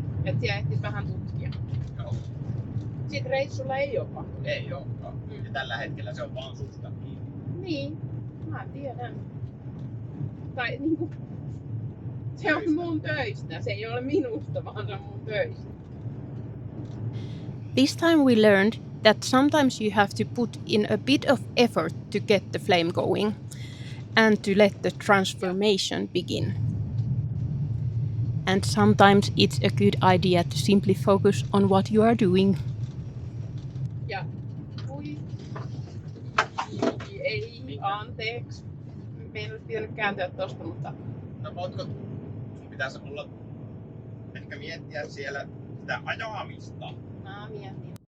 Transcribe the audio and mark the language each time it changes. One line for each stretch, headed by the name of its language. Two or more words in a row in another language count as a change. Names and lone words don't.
Finnish: Että siellä ehtis vähän tutkia. Joo. Sitten reissulla ei ole pakko. Ei olekaan. Ja tällä hetkellä se on vaan susta kiinni. Niin, mä tiedän. Tai niinku, se on mun töistä. Se ei ole minusta, vaan se on mun töistä.
English: This time we learned that sometimes you have to put in a bit of effort to get the flame going and to let the transformation begin. And sometimes it's a good idea to simply focus on what you are doing.
Finnish: Ja ei, anteeksi. Meidän olisi pitänyt kääntyä tosta, mutta... No voitko, sun pitäisi olla ehkä miettiä siellä sitä ajamista. Mä mietin.